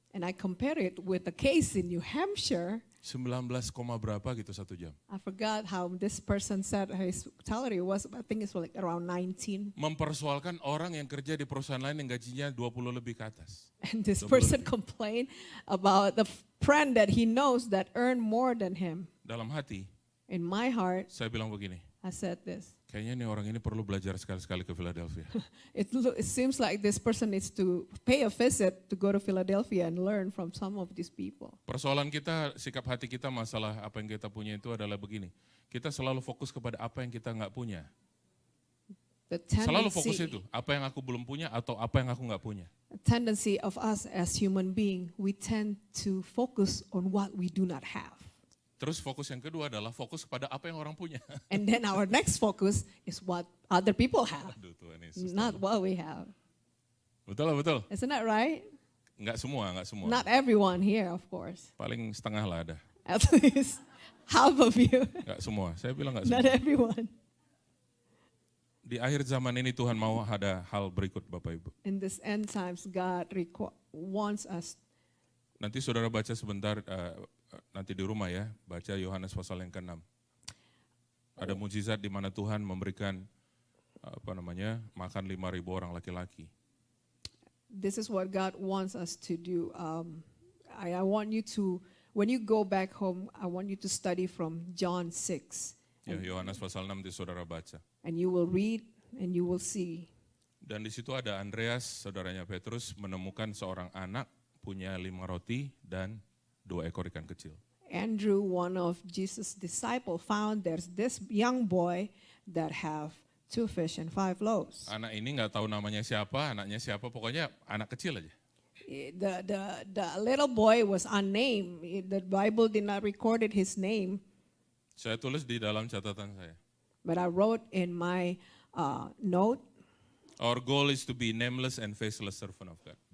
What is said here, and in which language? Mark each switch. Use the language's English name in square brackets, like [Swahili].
[English] And I compare it with a case in New Hampshire. [Indonesian] 19, berapa gitu 1 jam. [English] I forgot how this person said his salary was, I think it's like around 19. [Indonesian] Mempersoalkan orang yang kerja di perusahaan lain yang gajinya 20 lebih ke atas. [English] And this person complained about the friend that he knows that earned more than him. [Indonesian] Dalam hati, [English] In my heart, [Indonesian] saya bilang begini, [English] I said this. [Indonesian] kayaknya nih orang ini perlu belajar sekali-sekali ke Philadelphia. [English] It seems like this person needs to pay a visit to go to Philadelphia and learn from some of these people. [Indonesian] Persoalan kita, sikap hati kita, masalah apa yang kita punya itu adalah begini. Kita selalu fokus kepada apa yang kita nggak punya. Selalu fokus itu, apa yang aku belum punya atau apa yang aku nggak punya. [English] The tendency of us as human beings, we tend to focus on what we do not have. [Indonesian] Terus fokus yang kedua adalah fokus kepada apa yang orang punya. [English] And then our next focus is what other people have, [Indonesian] Aduh, Tuhan Yesus. [English] not what we have. [Indonesian] Betul, betul. [English] Isn't that right? [Indonesian] Nggak semua. [English] Not everyone here, of course. [Indonesian] Paling setengah lah ada. [English] At least half of you. [Indonesian] Nggak semua, saya bilang nggak [English] Not [Indonesian] semua. [English] everyone. [Indonesian] Di akhir zaman ini Tuhan mau ada hal berikut Bapak Ibu. [English] In this end times, God wants us. [Indonesian] Nanti saudara baca sebentar, nanti di rumah ya, baca Yohanes pasal yang ke-6. Ada mujizat di mana Tuhan memberikan makan 5,000 orang laki-laki. [English] This is what God wants us to do. I want you to, when you go back home, I want you to study from John 6. [Indonesian] Ya, Yohanes pasal 6 di saudara baca. [English] And you will read and you will see. [Indonesian] Dan di situ ada Andreas, saudaranya Petrus, menemukan seorang anak punya 5 roti dan 2 ekor ikan kecil. [English] Andrew, one of Jesus' disciples, found there's this young boy that have 2 fish and 5 loaves. [Indonesian] Anak ini nggak tahu namanya siapa, anaknya siapa, pokoknya anak kecil aja. [English] The little boy was unnamed. The Bible did not record his name. [Indonesian] Saya tulis di dalam catatan saya. [English] But I wrote in my note, Our goal is to be nameless and faceless servant of God.